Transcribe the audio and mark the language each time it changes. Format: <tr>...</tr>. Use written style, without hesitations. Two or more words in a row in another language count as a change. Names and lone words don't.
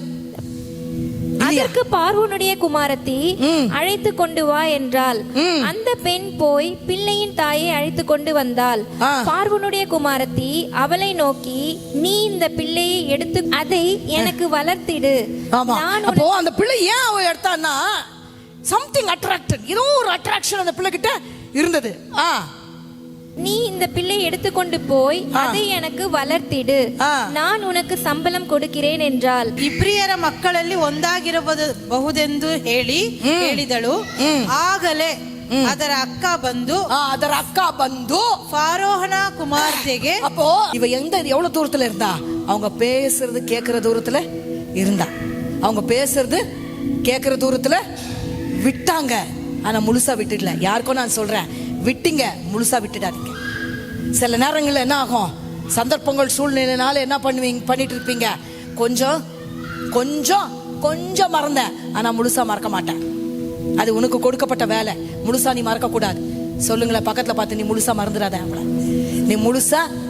<ta>அதற்கு பார்வோனுடைய குமாரத்தி அழைத்து கொண்டு வா என்றால் அந்த பெண் போய் பிள்ளையின் தாயை அழைத்து கொண்டு வந்தாள் பார்வோனுடைய குமாரத்தி அவளை நோக்கி நீ இந்த பிள்ளையை எடுத்து அதை எனக்கு வளர்த்திடு அப்போ அந்த பிள்ளை ஏன் அவ எடுத்தான்னா</ta> <en>something attracted</en> <ta>ஏதோ ஒரு அட்ராக்ஷன் அந்த பிள்ளை கிட்ட இருந்தது நீ இந்த பிள்ளை எடுத்துக்கொண்டு போய் அதை எனக்கு வளர்த்திடு நான் உனக்கு சம்பளம் கொடுக்கிறேன் என்றால்</ta> <kn>ಇಬ್ರಿಯರ ಮಕ್ಕಳಲ್ಲಿ ಒಂದಾಗಿರಬಹುದೆಂದು ಹೇಳಿದಳು ಆಗಲೇ ಅದರ ಅಕ್ಕ ಬಂದು ಫಾರೋಹನ ಕುಮಾರ್ತೆಗೆ</kn> <ta>அப்போ இவ எவ்வளவு தூரத்துல இருந்தா அவங்க பேசுறது கேக்குற தூரத்துல இருந்தா அவங்க பேசுறது கேக்குற தூரத்துல விட்டாங்க ஆனா முழுசா விட்டுடல யாருக்கும் நான் சொல்றேன் விட்டீங்க முழுசா விட்டுடாதீங்க சில நேரங்கள்ல என்ன ஆகும் சந்தர்ப்பங்கள் சூழ்நிலைனால என்ன பண்ணிட்டு இருப்பீங்க கொஞ்சம் கொஞ்சம் கொஞ்சம் மறந்த ஆனா முழுசா மறக்க மாட்டேன் அது உனக்கு கொடுக்கப்பட்ட வேலை முழுசா நீ மறக்க கூடாது சொல்லுங்களேன் பக்கத்துல பார்த்து நீ முழுசா மறந்துடாத நீ முழுசா</ta>